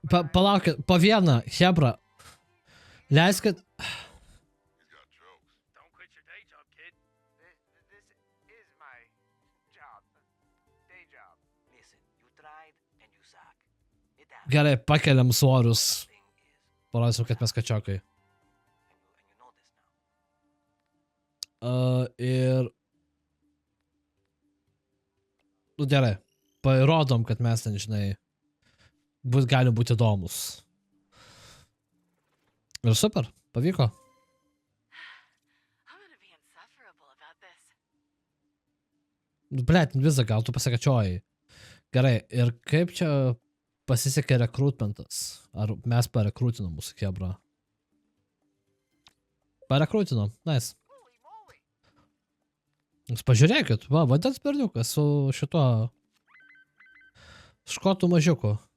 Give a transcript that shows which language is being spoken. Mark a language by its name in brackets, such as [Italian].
[Lithuanian] Palaukit, po vieną, hebra. Leiskit. [English] He's got jokes. Don't quit your day job, kid. This is my job. Day job. Listen, you tried and you suck. It happens. [Lithuanian] Gerai, pakeliam svorius. [English] Thing is, [Lithuanian] Parodysiu, kad mes kačiokai. [English] and you know this now. [Lithuanian] Ir... Nu gerai. Parodom, kad mes ten, žinai, gali būti įdomus. Ir super, pavyko. [English] I'm gonna be insufferable about this. [Lithuanian] Blet, visą gal tu pasikačiojai. Gerai, ir kaip čia pasisekė rekrutmentas? Ar mes parekrutinom mūsų kebra? Parekrutinom, nice. Jūs pažiūrėkit, va, vandens berniukas su šituo škotų mažiuku.